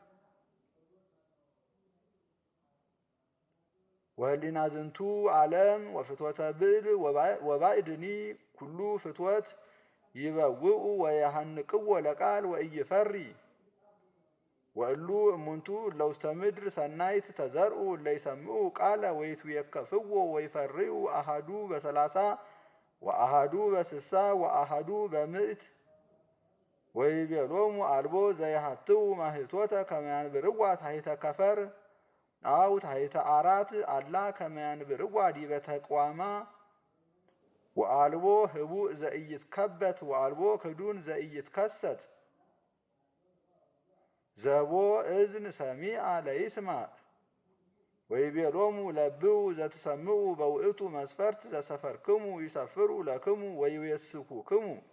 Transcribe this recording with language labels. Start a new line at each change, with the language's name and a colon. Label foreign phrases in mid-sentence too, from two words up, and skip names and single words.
Geez: ወህሊና ዝንቱ ዓለም ወፍትወተ ብዕል ወባዕድኒ ኩሉ ፍትወት ይበውኡ ወየሃንቅዎ ለቃል ወኢይፈሪ ወእሉ እሙንቱ እለ ውስተ ምድር ሰናይት ተዘርኡ እለ ይሰምዑ ቃለ ወይትዌከፍዎ ወይፈርዩ አሃዱ በ30 ወአሃዱ በ60 ወአሃዱ በ100 ወይቤሎሙ አልቦ ዘይሃትው ማህቶተ ከመ ያንብርዋ ታሕተ ከፈር አው ታሕተ አራት አላ ከመ ያንብርዋ ዲበ ተቋማ ወአልቦ ህቡእ ዘኢይትከበት ወአልቦ ክዱን ዘኢይትከሰት ዘቦ እዝን ሰሚዐ ለይስማዕ ወይቤሎሙ ለብው ዘትሰምዑ በውእቱ መስፈርት ዘሰፈርክሙ ይሰፍሩ ለክሙ ወይዌስኩክሙ